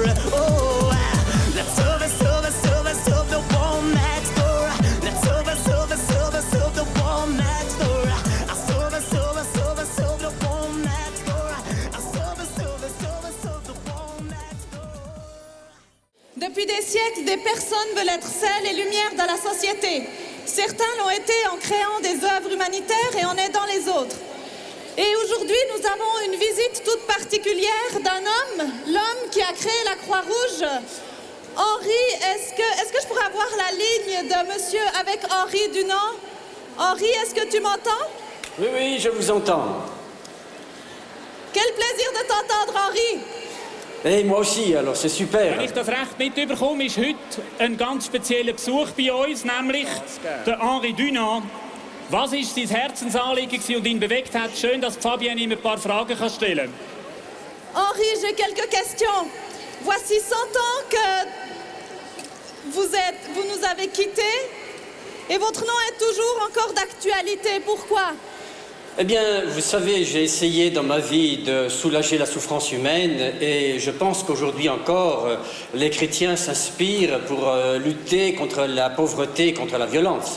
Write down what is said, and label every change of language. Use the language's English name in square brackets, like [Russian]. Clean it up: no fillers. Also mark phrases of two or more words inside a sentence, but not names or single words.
[English] Oh, let's serve it, serve it, serve it, serve the one next door. Let's serve it, serve it, serve it, serve the one next door. I serve it, serve it, serve it, serve the one next door. I serve it, serve it, serve it, serve the one next door. [French] Depuis des siècles, des personnes veulent être sel et lumière dans la société. Certains l'ont été en créant des œuvres humanitaires et en aidant les autres. Et aujourd'hui, nous avons une visite toute particulière d'un homme, l'homme qui a créé la Croix-Rouge. Henri, est-ce que je pourrais avoir la ligne de monsieur avec Henri Dunant? Henri, est-ce que tu m'entends? Oui, oui, je vous entends. Quel plaisir de t'entendre, Henri. Et moi aussi, alors c'est super. [German] Wenn ich das recht mitbekomme, ist heute ein ganz spezieller Besuch bei uns, nämlich der Henri Dunant. Was war sein Herzensanliegen und ihn bewegt hat? Schön, dass Fabienne ihm ein paar Fragen stellen kann. [French] Henri, j'ai quelques questions. Voici 100 ans que vous nous avez quittés et votre nom est toujours encore d'actualité. Pourquoi? Eh bien, vous savez, j'ai essayé dans ma vie de soulager la souffrance humaine et je pense qu'aujourd'hui encore, les chrétiens s'inspirent pour lutter contre la pauvreté, contre la violence.